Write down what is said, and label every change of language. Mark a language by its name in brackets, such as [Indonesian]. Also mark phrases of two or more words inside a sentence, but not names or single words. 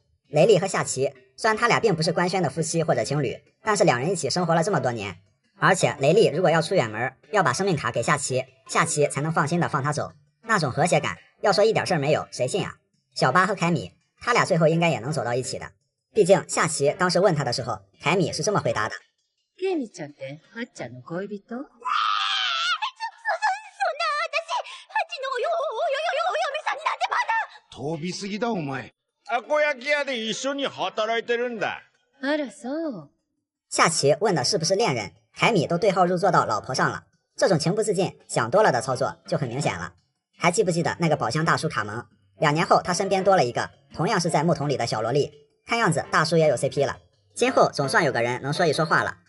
[Chinese] 雷利和夏奇，虽然他俩并不是官宣的夫妻或者情侣，但是两人一起生活了这么多年，而且雷利如果要出远门，要把生命卡给夏奇，夏奇才能放心的放他走，那种和谐感，要说一点事儿没有，谁信啊？小巴和凯米，他俩最后应该也能走到一起的。毕竟夏奇当时问他的时候，凯米是这么回答的： [Japanese] ケミちゃんってハッチャンの恋人？そんな私ハチのお嫁さんなんてまだ。飛びすぎだお前。たこ焼き屋で一緒に働いてるんだ。あらそう。 [Chinese] 夏奇问的是不是恋人，凯米都对号入座到老婆上了，这种情不自禁想多了的操作就很明显了。还记不记得那个宝箱大叔卡蒙？2年后他身边多了一个同样是在木桶里的小萝莉，看样子大叔也有 CP 了，今后总算有个人能说一说话了。